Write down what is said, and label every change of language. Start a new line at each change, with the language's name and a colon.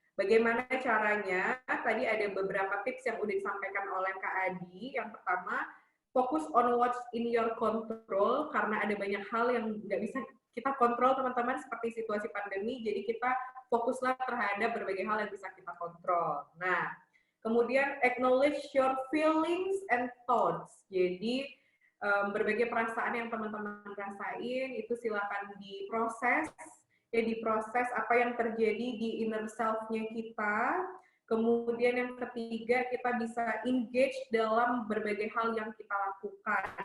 Indonesian: Bagaimana caranya? Tadi ada beberapa tips yang udah disampaikan oleh Kak Adi. Yang pertama, fokus
English: on what's in your control,
Indonesian: karena ada banyak hal yang nggak bisa kita kontrol, teman-teman, seperti situasi pandemi. Jadi kita fokuslah terhadap berbagai hal yang bisa kita kontrol. Nah, kemudian
English: acknowledge your feelings and thoughts.
Indonesian: Jadi berbagai perasaan yang teman-teman rasain itu silakan diproses, ya diproses apa yang terjadi di inner self-nya kita. Kemudian yang ketiga, kita bisa engage dalam berbagai hal yang kita lakukan.